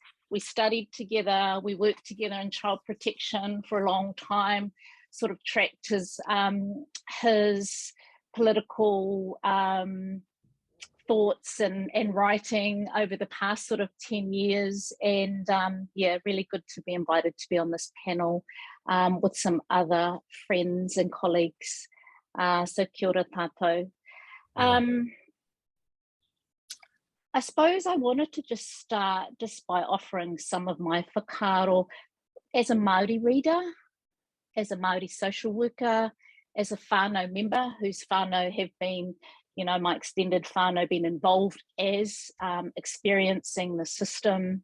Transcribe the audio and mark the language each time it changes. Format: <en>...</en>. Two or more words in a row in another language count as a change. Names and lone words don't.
<en>We studied together, we worked together in child protection for a long time, sort of tracked his political thoughts and writing over the past sort of 10 years. And yeah, really good to be invited to be on this panel with some other friends and colleagues.</en> <mi>So kia ora tātou.</mi> <en>I suppose I wanted to just start just by offering some of my whakaaro as a Māori reader, as a Māori social worker, as a whānau member whose whānau have been, my extended whānau been involved as experiencing the system.</en>